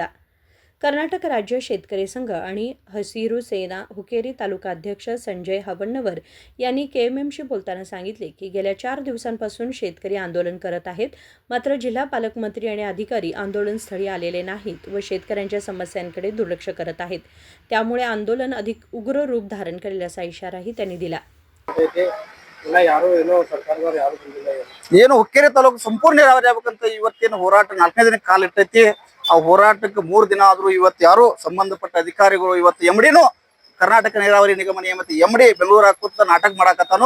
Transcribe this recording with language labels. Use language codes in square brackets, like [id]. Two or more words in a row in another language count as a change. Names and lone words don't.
[mr] कर्नाटक राज्य शेतकरी संघ आणि हसिरू सेना हुक्केरी तालुका अध्यक्ष संजय हवण्णवर यांनी केएमएमशी बोलताना सांगितले की गेल्या 4 दिवसांपासून शेतकरी आंदोलन करत आहेत. मात्र जिल्हा पालकमंत्री आणि अधिकारी आंदोलनस्थळी आलेले नाहीत व शेतकऱ्यांच्या समस्यांकडे दुर्लक्ष करत आहेत. त्यामुळे आंदोलन अधिक उग्र रूप धारण करेल असा इशाराही त्यांनी दिला. [kn] ಏನು ಹುಕ್ಕೇರಿ ತಾಲೂಕು ಸಂಪೂರ್ಣ ನೀರಾವರಿ ಆಗಬೇಕಂತ ಇವತ್ತೇನು ಹೋರಾಟ 4ನೇ ದಿನಕ್ಕೆ ಕಾಲಿಟ್ಟೈತಿ. ಆ ಹೋರಾಟಕ್ಕೆ 3 ದಿನ ಆದ್ರೂ ಇವತ್ತು ಯಾರು ಸಂಬಂಧಪಟ್ಟ ಅಧಿಕಾರಿಗಳು ಇವತ್ತು ಎಮ್ಡಿನೂ ಕರ್ನಾಟಕ ನೀರಾವರಿ ನಿಗಮ ನಿಯಮಿತ ಎಮ್ಡಿ ಬೆಂಗಳೂರು ಕೂತ ನಾಟಕ ಮಾಡಕತ್ತಾನು.